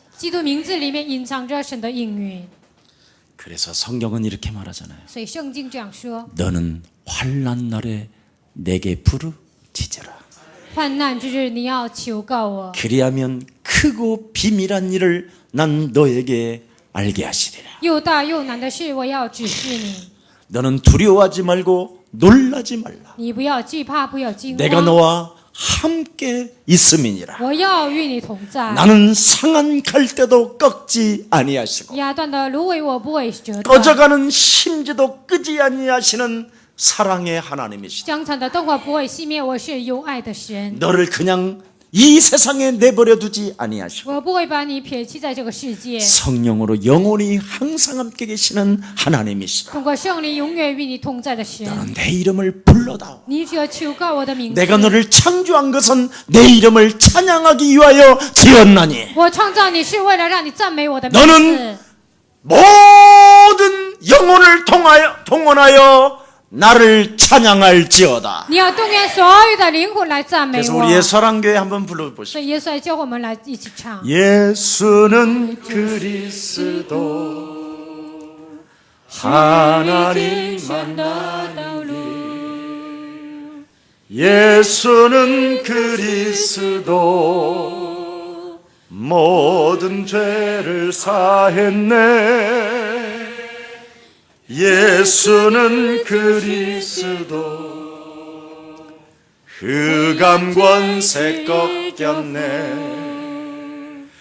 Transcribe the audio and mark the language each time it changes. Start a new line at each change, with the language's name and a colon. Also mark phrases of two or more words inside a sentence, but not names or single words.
Chinese: 基督名字里面隐藏着神的应允，
Korean: 그래서 성경은 이렇게 말하잖아요.
Chinese: 所以圣经这样说：
Korean: 너는 환난 날에 내게 부르짖으라.
Chinese: 患难之日，你要求告我，
Korean: 그리하면 크고 비밀한 일을 난 너에게 알게 하시리라.
Chinese: 又大又难的事，我要指示你。
Korean: 너는 두려워하지 말고 놀라지 말라.
Chinese: 你不要惧怕，不要惊
Korean: 내가
Chinese: 慌，
Korean: 너와 함께 있음이니라.
Chinese: 我要与你同在。
Korean: 나는 상한 갈대도 꺾지 아니하시고
Chinese: 压断的芦苇，我不会折断；
Korean: 꺼져가는 심지도 끄지 아니하시는 사랑의 하나님이시다.
Chinese: 将残的灯火不会熄灭，我是有爱的神，
Korean: 너를 그냥 이 세상에 내버려 두지 아니하시고
Chinese: 我不会把你撇弃在这个世界。
Korean: 성령으로 영원히 항상 함께 계시는 하나님이시다.
Chinese: 通过圣灵永远与你同在的神，
Korean: 너는 내 이름을 불러다오.
Chinese: 你只要求告我的名字。
Korean: 내가 너를 창조한 것은 내 이름을 찬양하기 위하여 지었나니
Chinese: 我创造你是为了让你赞美我的名
Korean: 너는
Chinese: 字。
Korean: 모든 영혼을 동원하여 나를 찬양할지어다.
Chinese: 你要动员所有的灵魂来赞美
Korean: 그래서
Chinese: 我。
Korean: 우리의 사랑교회 한번 불러보시죠.
Chinese: 所以耶稣来教我们来一起唱。
Korean: 예수는 그리스도 하나님
Chinese: 神的道路，
Korean: 예수는 그리스도 모든 죄를 사했네. 예수는 그리스도 흑암 권세 꺾였네.